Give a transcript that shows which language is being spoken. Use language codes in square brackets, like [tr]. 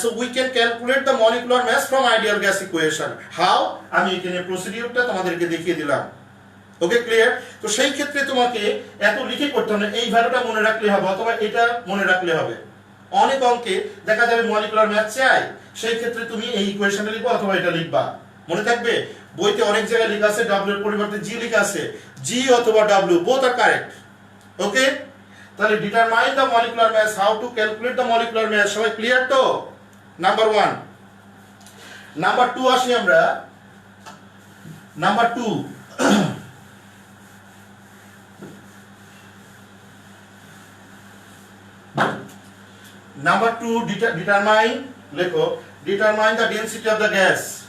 [en] So we can calculate the molecular mass from ideal gas equation. How? [bn] আমি এখানে প্রসিডিউরটা তোমাদেরকে দেখিয়ে দিলাম। ওকে, ক্লিয়ার? তো সেই ক্ষেত্রে তোমাকে এত লিখে করতে হবে না, এই ভ্যালুটা মনে রাখলে হবে অথবা এটা মনে রাখলে হবে। অনেক অঙ্কে দেখা যাবে মলিকুলার মাস চাই, সেই ক্ষেত্রে তুমি এই ইকুয়েশনটা লিখবা অথবা এটা লিখবা, মনে থাকবে। বইতে অনেক জায়গায় লেখা আছে w এর পরিবর্তে g লেখা আছে, g অথবা w [en] Both আর correct. Okay, তাহলে determine the molecular mass, how to calculate the molecular mass, [bn] সবাই ক্লিয়ার তো? নাম্বার 1। নাম্বার 2 আসি আমরা। [en] Number 2 Number 2, determine, লেখো, determine the density of the gas.